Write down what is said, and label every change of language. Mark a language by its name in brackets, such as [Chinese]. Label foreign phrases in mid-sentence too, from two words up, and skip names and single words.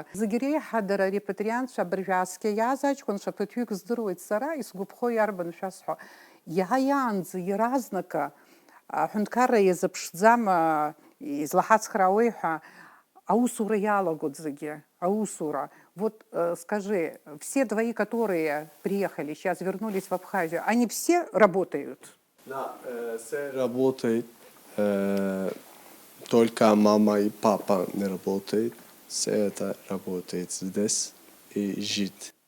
[Abkhazian] Зегьы реиҳа дара арепатриантцәа абыржәааскьа иааз аҷкәынцәа ԥыҭҩык здыруеит сара, исгәаԥхо иарбан шәасҳәо. Иааиаанӡа иаразнакы аҳәынҭқарра иазыԥшӡам излаҳацхраауеи ҳәа аусура иалагоит зегьы, аусура. [Russian] Вот скажи, все твои, которые приехали, сейчас вернулись в Абхазию, они все работают? Да, все работают. Только мама и папа не работают. Все это работает здесь и жить.